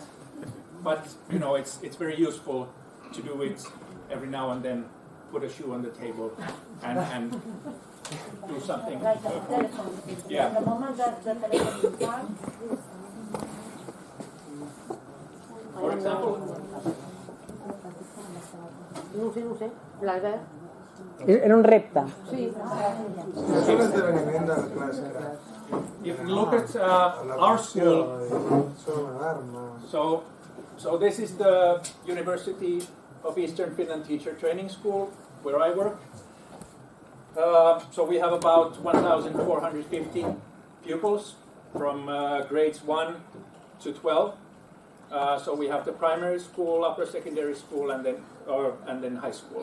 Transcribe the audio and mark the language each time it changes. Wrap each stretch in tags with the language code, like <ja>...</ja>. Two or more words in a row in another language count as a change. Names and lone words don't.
<en>But it's very useful to do it every now and then. Put a shoe on the table and do something. Like a telephone. Yeah. The moment that the telephone is on, For example,</en> <ca>No sé. L'Albert? Era un repte. Sí. És un esdeveniment de la classe.</ca> <en>if you look at our school,</en> <ca>Són una alarma.</ca> <en>so this is the University of Eastern Finland Teacher Training School where I work. So we have about 1,450 pupils from grades 1 to 12. So we have the primary school, upper secondary school, and then high school.</en>